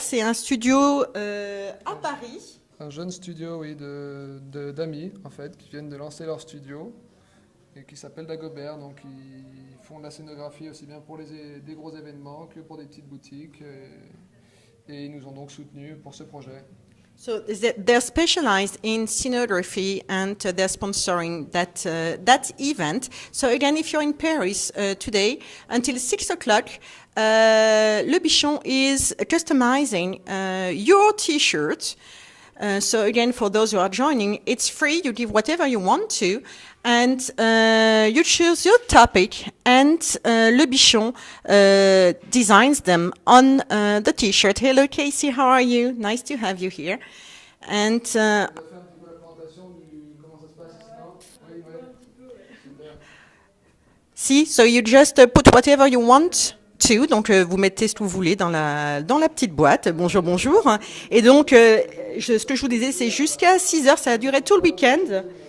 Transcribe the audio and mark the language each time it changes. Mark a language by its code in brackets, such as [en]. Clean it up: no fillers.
[fr] C'est un studio à Paris. Un jeune studio, oui, d'amis en fait, qui viennent de lancer leur studio. Et qui s'appelle Dagobert, donc ils font de la scénographie aussi bien pour des gros événements que pour des petites boutiques, et ils nous ont donc soutenus pour ce projet. [en] So they're specialized in scenography and they're sponsoring that event. So again, if you're in Paris today until 6 o'clock, Le Bichon is customizing your t-shirt. So again, for those who are joining, it's free. You give whatever you want to, and you choose your topic, and Le Bichon designs them on the T-shirt. Hello, Casey. How are you? Nice to have you here. And see, so you just put whatever you want. [fr] Donc, vous mettez ce que vous voulez dans la petite boîte. Bonjour, bonjour. Et donc, ce que je vous disais, c'est jusqu'à 6 heures. Ça a duré tout le week-end.